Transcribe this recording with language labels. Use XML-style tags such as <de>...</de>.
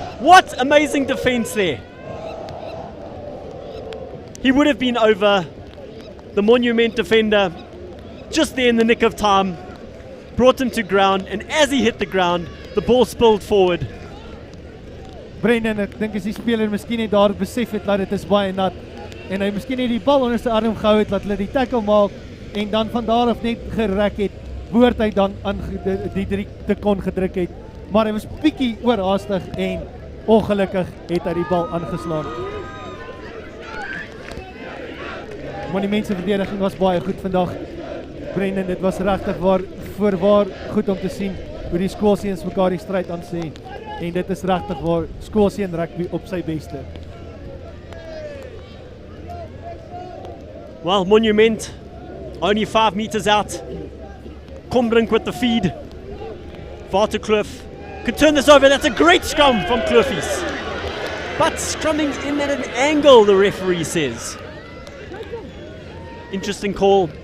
<en>What amazing defense there. He would have been over the Monument defender just there in the nick of time. Brought him to ground, and as he hit the ground, the ball spilled forward.</en> <af>Brendan, ek dink as die speler miskien net daar besef het dat dit is baie nat en hy miskien net die bal onder sy arm gehou het, laat hulle die tackle maak en dan van daar af net gerek het, behoort hy dan aan die 3 te kon gedruk het. Maar hy was bietjie oorhaastig en ongelukkig het hy die bal aangeslaan. Monument se verdediging was baie goed vandag. Brendan, dit was regtig voorwaar goed om te sien hoe die skoolseuns mekaar die stryd aan sê. En dit is regtig waar skoolseun rugby op sy beste.</af> <en>Well, Monument only 5 meters out. Kombrink with the feed. Waterkloof could turn this over. That's a great scrum from Kloofies. But scrumming in at an angle, the referee says. Interesting call.</en>